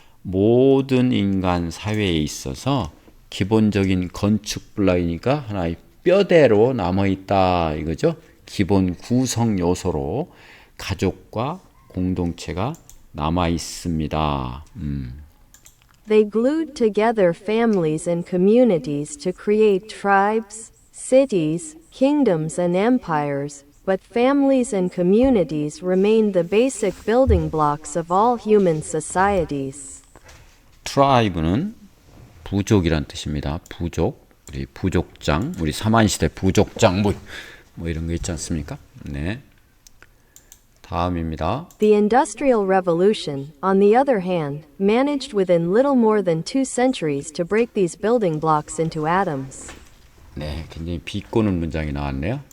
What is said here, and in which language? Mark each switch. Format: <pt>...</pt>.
<ko>모든 인간 사회에 있어서 기본적인 건축 블록이니까 하나의 뼈대로 남아 있다 이거죠. 기본 구성 요소로 가족과 공동체가 남아 있습니다.</ko> <en>They glued together families and communities to create tribes, cities, kingdoms, and empires, but families and communities remained the basic building blocks of all human societies.</en> <ko>tribe는 부족이란 뜻입니다. 부족, 우리 부족장, 우리 사만시대 부족장 뭐 이런 거 있지 않습니까? 네. 다음입니다.</ko> <en>The Industrial Revolution, on the other hand, managed within little more than 2 centuries to break these building blocks into atoms.</en> <ko>네, 굉장히 비꼬는 문장이 나왔네요.</ko>